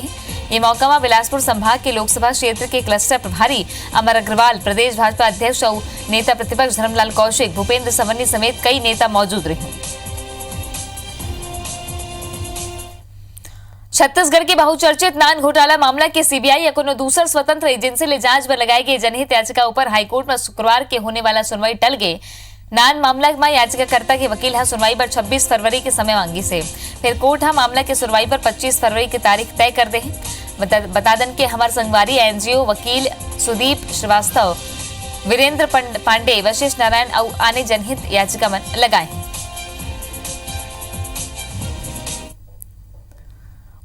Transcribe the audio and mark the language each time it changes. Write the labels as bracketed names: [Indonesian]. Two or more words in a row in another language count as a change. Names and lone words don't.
[Chhattisgarhi] ये मौका में बिलासपुर संभाग के लोकसभा क्षेत्र के क्लस्टर प्रभारी अमर अग्रवाल, प्रदेश भाजपा अध्यक्ष और नेता प्रतिपक्ष धर्मलाल कौशिक, भूपेंद्र सवन्नी समेत कई नेता मौजूद रहे। छत्तीसगढ़ के बहुचर्चित नान घोटाला मामला के सीबीआई या कोनो दूसर स्वतंत्र एजेंसी ले जांच में लगाई गई जनहित याचिका ऊपर हाईकोर्ट में शुक्रवार के होने वाला सुनवाई टल गए। नान मामला में याचिकाकर्ता के वकील सुनवाई पर 26 फरवरी के समय मांगी से। फिर कोर्ट मामला के सुनवाई पर 25 फरवरी की तारीख तय कर दे। बता दन के हमार संगवारी एनजीओ वकील सुदीप श्रीवास्तव, वीरेंद्र पांडे, वशिष्ठ नारायण और आने जनहित याचिका में लगाए।